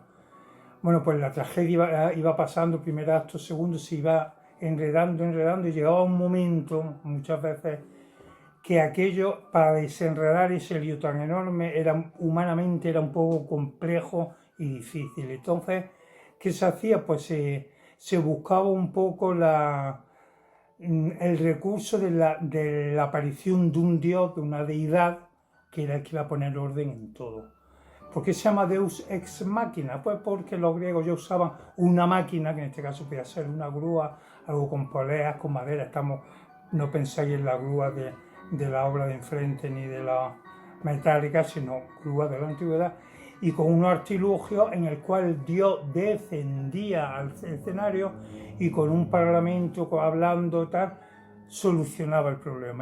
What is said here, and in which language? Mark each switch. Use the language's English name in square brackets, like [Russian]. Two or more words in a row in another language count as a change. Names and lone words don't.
[Spanish] Bueno, pues la tragedia iba pasando, primer acto, segundo, se iba enredando, y llegaba un momento, muchas veces, que aquello, para desenredar ese lío tan enorme, humanamente era un poco complejo y difícil. Entonces, ¿qué se hacía? Pues se buscaba un poco el recurso de la aparición de un dios, de una deidad, que era el que iba a poner orden en todo. ¿Por qué se llama [Latin] Deus ex machina? [Spanish] Pues porque los griegos ya usaban una máquina, que en este caso podía ser una grúa, algo con poleas, con madera. No pensáis en la grúa de la obra de enfrente ni de la metálica, sino grúa de la antigüedad, y con unos artilugios en el cual Dios descendía al escenario y con un parlamento hablando tal, solucionaba el problema.